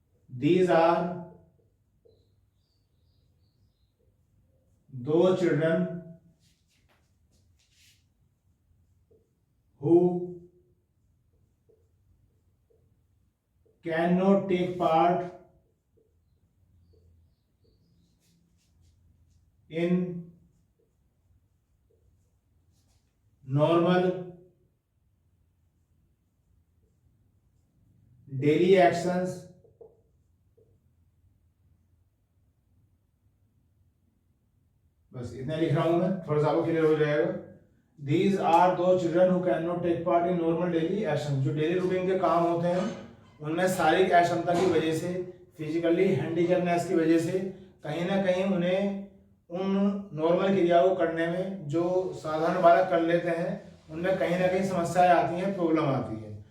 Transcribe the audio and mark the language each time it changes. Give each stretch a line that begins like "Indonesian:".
English: these are those children who cannot take part in normal daily actions
Hindi: बस इतना लिख रहा हूं मैं, थोड़ा सा आपको क्लियर हो जाएगा।
English: These are those children who cannot take part in normal daily actions।
Hindi: जो डेली रूटीन के काम होते हैं उनमें शारीरिक अक्षमता की वजह से, फिजिकली हैंडीकैपनेस की वजह से कहीं ना कहीं उन्हें उन नॉर्मल क्रियाओं को करने में जो साधारण बालक कर लेते हैं उनमें कहीं ना कहीं समस्याएं आती हैं, प्रॉब्लम आती है।